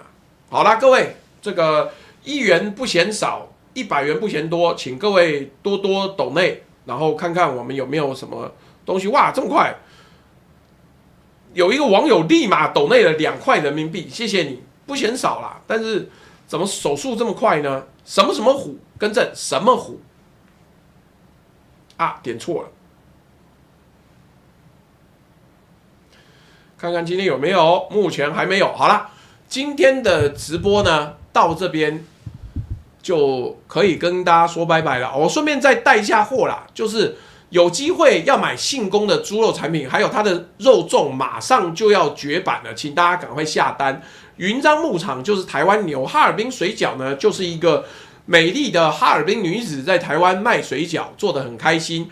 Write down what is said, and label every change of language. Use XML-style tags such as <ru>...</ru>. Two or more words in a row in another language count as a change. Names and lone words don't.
<zh>好啦，各位，這個1元不嫌少，100元不嫌多，請各位多多抖內，然後看看我們有沒有什麼東西。哇，這麼快！有一個網友立馬抖內了2塊人民幣，謝謝你，不嫌少啦。但是怎麼手速這麼快呢？什麼什麼虎，更正什麼虎？啊，點錯了。看看今天有沒有，目前還沒有。好了，今天的直播呢，到這邊就可以跟大家說拜拜了。我順便再帶一下貨啦，就是有機會要買信豐的豬肉產品，還有它的肉粽馬上就要絕版了，請大家趕快下單。雲漳牧場就是台灣牛，哈爾濱水餃呢就是一個美麗的哈爾濱女子在台灣賣水餃，做得很開心。</zh>